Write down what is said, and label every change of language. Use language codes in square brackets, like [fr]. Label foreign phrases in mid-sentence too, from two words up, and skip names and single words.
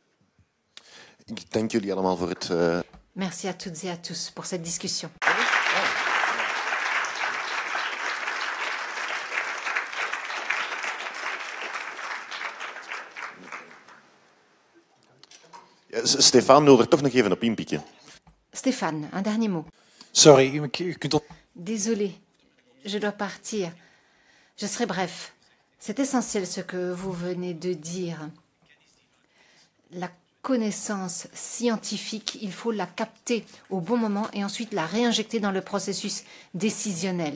[fr] Merci à toutes et à tous pour cette discussion. [nl] Stéphane wil er toch nog even op inpikken. [fr] Stéphane, un dernier mot. Sorry, Désolé, je dois partir. Je serai bref. C'est essentiel ce que vous venez de dire. La connaissance scientifique, il faut la capter au bon moment et ensuite la réinjecter dans le processus décisionnel.